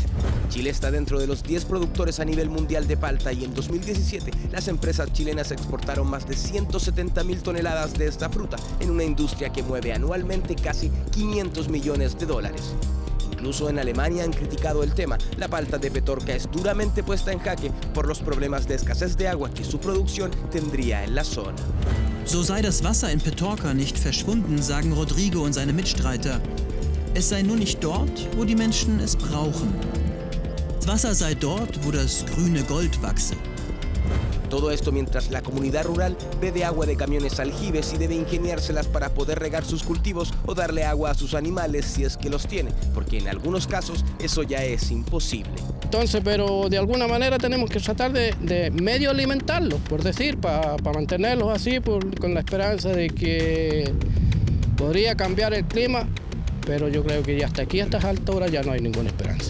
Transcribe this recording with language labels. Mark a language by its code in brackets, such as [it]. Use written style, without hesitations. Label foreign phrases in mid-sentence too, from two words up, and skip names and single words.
[es] Chile está dentro de los 10 productores a nivel mundial de palta y en 2017 las empresas chilenas exportaron más de 170.000 toneladas de esta fruta en una industria que mueve anualmente casi 500 millones de dólares. Incluso en Alemania han criticado el tema. La palta de Petorca es duramente puesta en jaque por los problemas de escasez de agua que su producción tendría en la zona. [de] So sei das Wasser in Petorca nicht verschwunden, sagen Rodrigo und seine Mitstreiter. Es sei nur nicht dort, wo die Menschen es brauchen. Das Wasser sei dort, wo das grüne Gold wachse. [es] Todo esto mientras la comunidad rural bebe agua de camiones aljibes y debe ingeniárselas para poder regar sus cultivos o darle agua a sus animales si es que los tiene, porque en algunos casos eso ya es imposible. Entonces, pero de alguna manera tenemos que tratar de medio alimentarlos, por decir, para mantenerlos así, con la esperanza de que podría cambiar el clima, pero yo creo que ya hasta aquí, a estas alturas, ya no hay ninguna esperanza.